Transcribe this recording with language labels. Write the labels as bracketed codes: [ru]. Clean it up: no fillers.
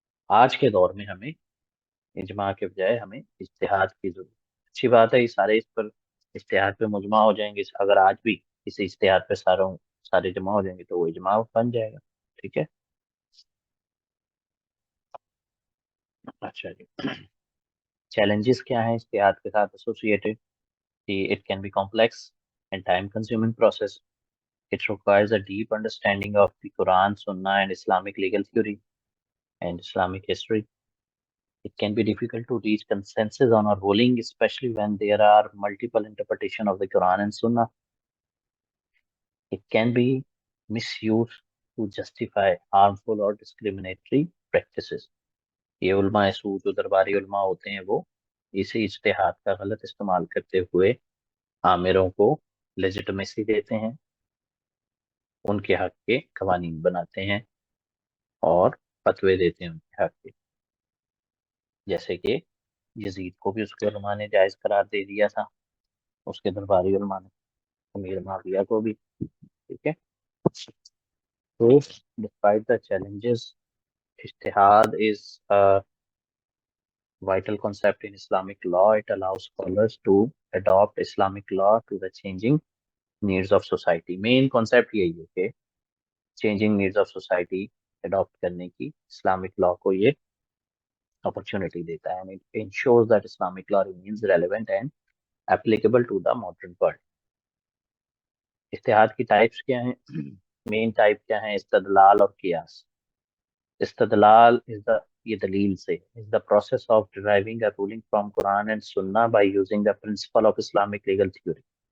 [ur] آج کے دور میں ہمیں اجماع کے بجائے ہمیں اجتہاد کی ضرورت، اچھی بات ہے، یہ سارے اس پر اجتہاد پہ مجمع ہو جائیں گے، اگر آج بھی کسی اجتہاد پہ سارے جمع ہو جائیں گے تو وہ اجماع بن جائے گا، ٹھیک ہے۔ اچھا جی، چیلنجز کیا ہیں اجتہاد کے ساتھ associated? [en] It can be complex and time-consuming process. It requires a deep understanding of the Quran, Sunnah, and Islamic legal theory and Islamic history. It can be difficult to reach consensus on a ruling, especially when there are multiple interpretations of the Quran and Sunnah. It can be misused to justify harmful or discriminatory practices. [ur] یہ علماء سو جو درباری علماء ہوتے ہیں وہ اسی اجتہاد کا غلط استعمال کرتے ہوئے عامروں کو لیجٹمیسی دیتے ہیں، ان کے حق کے قوانین بناتے ہیں اور فتوے دیتے ہیں ان کے حق کے، جیسے کہ یزید کو بھی اس کے علماء نے جائز قرار دے دیا تھا، اس کے درباری علماء نے، امیر معاویہ کو بھی. ٹھیک ہے. [en] تو despite the challenges, اجتہاد is vital concept in Islamic law. It allows scholars to adopt Islamic law to the changing needs of society. Main concept [ur] یہی ہے کہ [en] changing needs of society adopt [ur] کرنے کی [en] Islamic law [ur] کو یہ [en] opportunity [ur] دیتا ہے. [en] And it ensures that Islamic law remains relevant and applicable to the modern world. [ur] اجتہاد کی ٹائپس کیا ہیں؟ مین ٹائپ کیا ہیں؟ استدلال اور قیاس. [en] استدلال is the [ur] یہ دلیل سے [en] is the process of deriving a ruling from Quran and Sunnah by using the principle of Islamic legal theory.